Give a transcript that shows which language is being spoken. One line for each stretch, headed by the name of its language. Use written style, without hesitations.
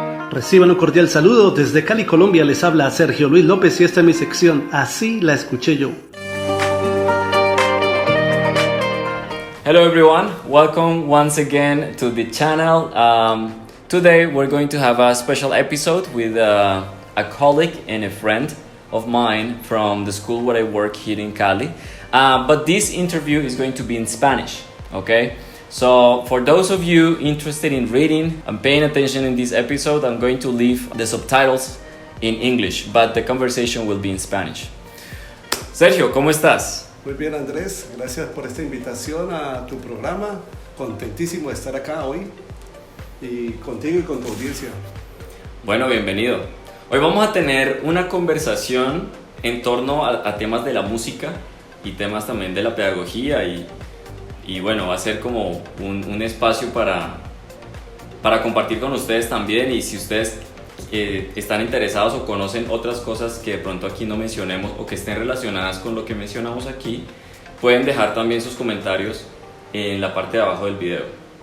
Spanish: Reciban un cordial saludo. Desde Cali, Colombia, les habla Sergio Luis López y esta es mi sección Así la escuché yo.
English: Hello everyone, welcome once again to the channel. Today we're going to have a special episode with a colleague and a friend of mine from the school where I work here in Cali. But this interview is going to be in Spanish, okay? So for those of you interested in reading and paying attention in this episode, I'm going to leave the subtitles in English, but the conversation will be in Spanish.
Spanish: Sergio, ¿cómo estás? Muy bien, Andrés, gracias por esta invitación a tu programa. Contentísimo de estar acá hoy y contigo y con tu audiencia. Bueno, bienvenido. Hoy vamos a tener una conversación en torno a temas de la música y temas también de la pedagogía y bueno, va a ser como un espacio para compartir con ustedes también, y si ustedes están interesados o conocen otras cosas que de pronto aquí no mencionemos o que estén relacionadas con lo que mencionamos aquí, pueden dejar también sus comentarios en la parte de abajo del video.